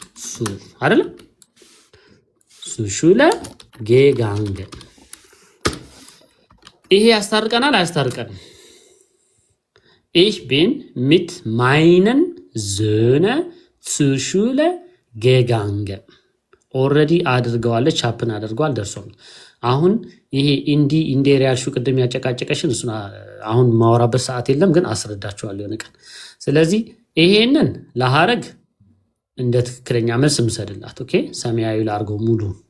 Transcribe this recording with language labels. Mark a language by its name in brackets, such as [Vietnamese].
[Amharic] ሱ አይደለም ሱ ሹለ ጌጋንገ። ይሄ ያስታርቀናል አያስታርቀንም? [German] ich bin mit meinen Söhnen zur Schule gegangen. [Amharic] ኦልሬዲ አድርገዋለች፣ ቻፕን አድርገዋል፣ ደርሷል። አሁን ይሄ ኢንዴር ያልሽው ቅድም ያጨቃጨቀሽን እሱን አሁን ማወራበት ሰዓት የለም፣ ግን አስረዳችኋለሁ የሆነ ቀን። ስለዚህ ይሄንን ለሀረግ እንደ ትክክለኛ መልስ እንሰድላት። ኦኬ። ሰማያዊ ላርገው ሙሉ።